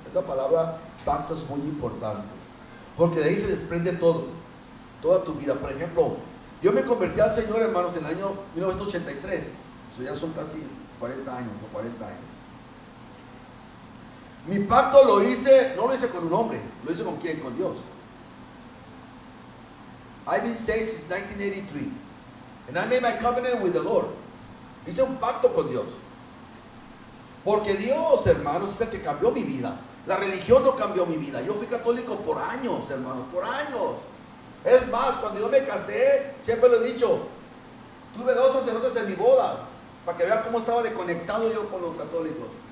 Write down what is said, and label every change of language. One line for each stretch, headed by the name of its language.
Spanish: Esa palabra pacto es muy importante, porque de ahí se desprende todo, toda tu vida. Por ejemplo, yo me convertí al Señor, hermanos, en el año 1983. Eso ya son casi 40 años o 40 años. Mi pacto lo hice, no lo hice con un hombre, lo hice con quién, con Dios.
English: I've been saved since 1983. And I made my covenant with the Lord.
Spanish: Hice un pacto con Dios. Porque Dios, hermanos, es el que cambió mi vida. La religión no cambió mi vida. Yo fui católico por años, hermanos, por años. Es más, cuando yo me casé, siempre lo he dicho, tuve 2 sacerdotes en mi boda, para que vean cómo estaba desconectado yo con los católicos.